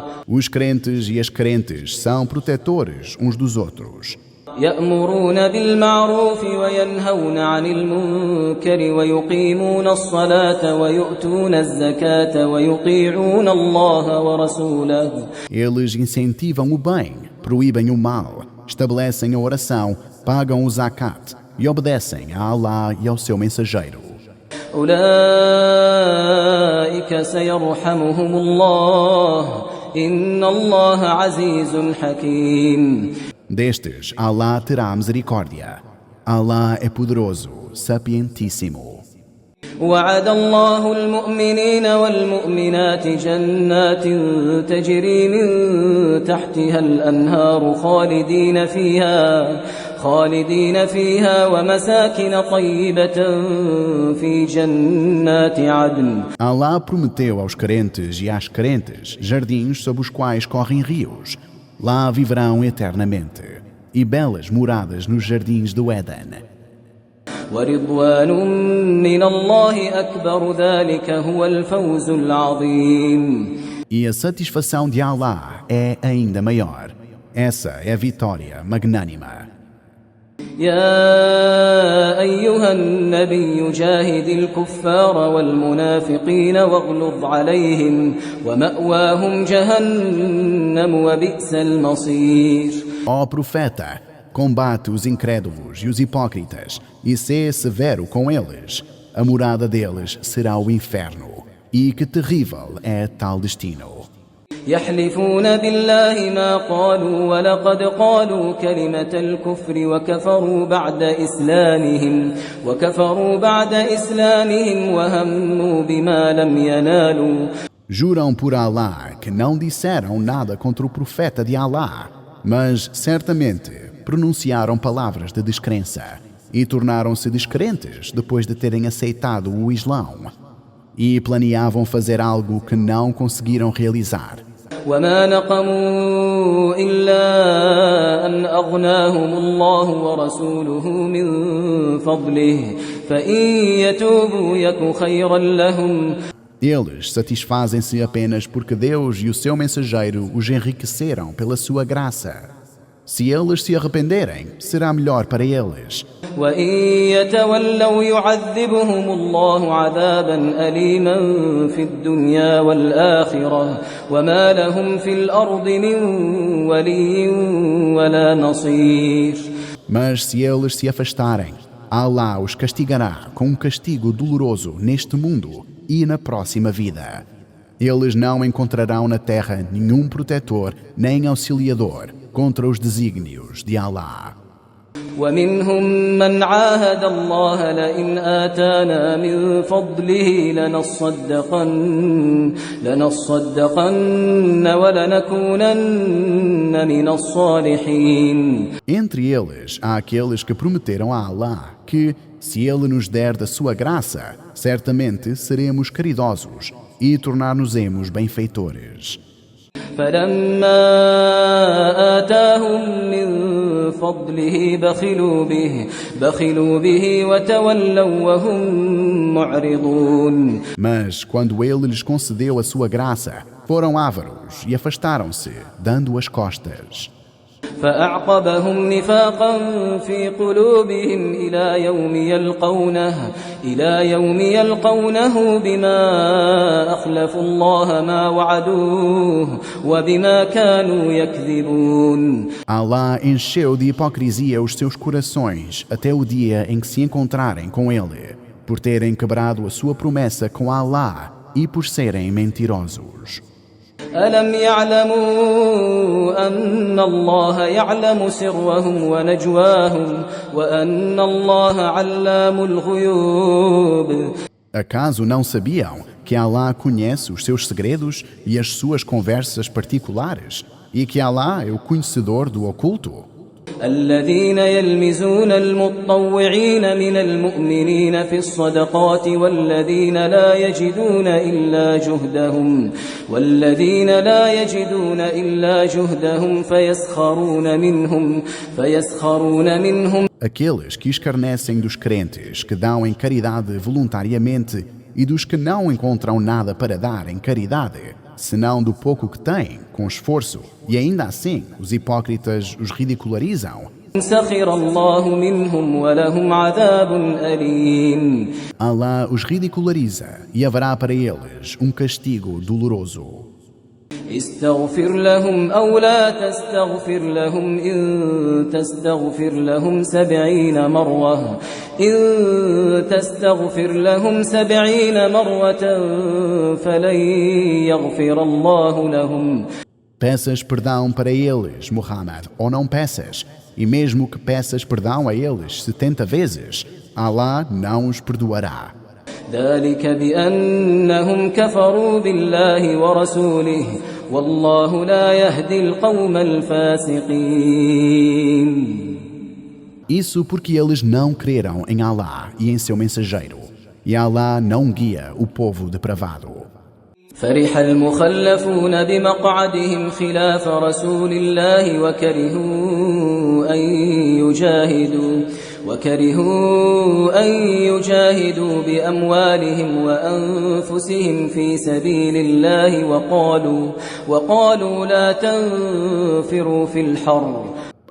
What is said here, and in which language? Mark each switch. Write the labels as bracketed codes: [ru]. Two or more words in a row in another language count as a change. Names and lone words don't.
[pt] Os crentes e as crentes são protetores uns dos outros. [ar] يأمرون بالمعروف وينهون عن المنكر ويقيمون الصلاة ويؤتون الزكاة ويطيعون الله ورسوله. [pt] Eles incentivam o bem, proíbem o mal, estabelecem a oração, pagam o zakat e obedecem a Allah e ao seu mensageiro. [ar] أولئك سيرحمهم الله إن الله عزيز حكيم. [pt] Destes, Allah terá misericórdia. Allah é poderoso, sapientíssimo. [ar] وعد الله المؤمنين والمؤمنات جنات تجري من تحتها الأنهار خالدين فيها ومساكن طيبة في جنات عدن. [pt] Allah prometeu aos crentes e às crentes jardins sob os quais correm rios. Lá viverão eternamente. E belas moradas nos jardins do Éden. [ar] ورضوان من الله أكبر ذلك هو الفوز العظيم. [pt] E a satisfação de Allah é ainda maior. Essa é a vitória magnânima. [ar] يا أيها النبي جاهد الكفار والمنافقين واغلظ عليهم ومأواهم جهنم وبئس المصير. [pt] Ó profeta, combate os incrédulos e os hipócritas e sê severo com eles. A morada deles será o inferno. E que terrível é tal destino. [ar] يحلفون بالله ما قالوا ولقد قالوا كلمة الكفر وكفروا بعد إسلامهم وهموا بما لم ينالوا. [pt] Juram por Allah que não disseram nada contra o profeta de Allah, mas certamente pronunciaram palavras de descrença e tornaram-se descrentes depois de terem aceitado o Islão. E planeavam fazer algo que não conseguiram realizar. [ar] وما نقموا إلا أن أغناهم الله ورسوله من فضله فإن يتوبوا يك خيرا لهم. [pt] Eles satisfazem-se apenas porque Deus e o seu mensageiro os enriqueceram pela sua graça. Se eles se arrependerem, será melhor para eles. [ar] وإن يتولوا يعذبهم الله عذابا أليما في الدنيا والآخرة وما لهم في الأرض من ولي ولا نصير. [pt] Mas se eles se afastarem, Allah os castigará com um castigo doloroso neste mundo e na próxima vida. Eles não encontrarão na terra nenhum protetor nem auxiliador contra os desígnios de Allah. [ar] ومنهم من عاهد الله لئن آتانا من فضله لنصدقن ولنكونن من الصالحين. [pt] Entre eles há aqueles que prometeram a Allah que, se Ele nos der da sua graça, certamente seremos caridosos e tornar-nos-emos benfeitores. [ar] فلما آتاهم من فضله بخلوا به وتولوا وهم معرضون. [pt] Mas quando Ele lhes concedeu a sua graça, foram ávaros e afastaram-se, dando as costas. [ar] فأعقبهم نفاقا في قلوبهم إلى يوم يلقونه بما أخلفوا الله ما وعدوه وبما كانوا يكذبون. [pt] Allah encheu de hipocrisia os seus corações até o dia em que se encontrarem com Ele, por terem quebrado a sua promessa com Allah e por serem mentirosos. [ar] ألم يعلموا أن الله يعلم سرهم ونجواهم وأن الله علام الغيوب. [pt] Acaso não sabiam que Allah conhece os seus segredos e as suas conversas particulares e que Allah é o conhecedor do oculto? [ar] الذين يلمزون المطوعين من المؤمنين في الصدقات والذين لا يجدون إلا جهدهم فيسخرون منهم. [pt] Aqueles que escarnecem dos crentes que dão em caridade voluntariamente e dos que não encontram nada para dar em caridade, senão do pouco que têm, com esforço, e ainda assim os hipócritas os ridicularizam. Allah os ridiculariza e haverá para eles um castigo doloroso. [ar] استغفر لهم أو لا تستغفر لهم إن تستغفر لهم 70 مرة فلن يغفر الله لهم. [pt] Peças perdão para eles, Muhammad, ou não peças, e mesmo que peças perdão a eles 70 vezes, Allah não os perdoará. [ar] ذلك بأنهم كفروا بالله ورسوله والله لا يهدي القوم الفاسقين. [pt] Isso porque eles não creram em Allah e em seu mensageiro, e Allah não guia o povo depravado. [ar] فرح المخلفون بمقعدهم خلاف رسول الله وكرهوا أن يجاهدوا بأموالهم وأنفسهم في سبيل الله وقالوا لا تنفروا في الحر.